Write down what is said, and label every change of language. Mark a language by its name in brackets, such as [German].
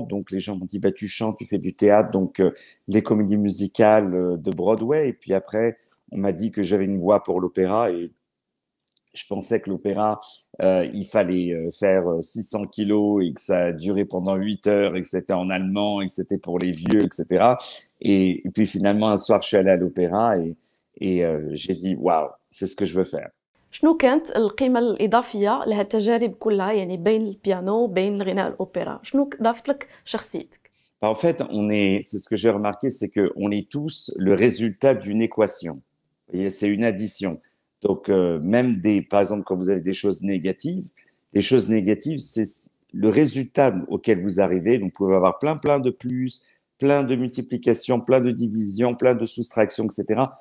[French] Donc les gens m'ont dit, bah, tu chantes, tu fais du théâtre, donc les comédies musicales de Broadway. Et puis après, on m'a dit que j'avais une voix pour l'opéra et je pensais que l'opéra, il fallait faire 600 kilos et que ça durait pendant 8 heures et que c'était en allemand et que c'était pour les vieux, etc. Et puis finalement, un soir, je suis allé à l'opéra et j'ai dit, waouh, c'est ce que je veux faire. [Arabic] شنو كانت القيمة الإضافية لهاد التجارب كلها يعني بين البيانو وبين الغناء الأوبرا؟ شنو ضافت لك شخصيتك؟ [French] En fait, c'est ce que j'ai remarqué, c'est qu'on est tous le résultat d'une équation. Et c'est une addition. Donc, même par exemple, quand vous avez des choses négatives, les choses négatives, c'est le résultat auquel vous arrivez. Donc, vous pouvez avoir plein de plus, plein de multiplications, plein de divisions, plein de soustractions, etc.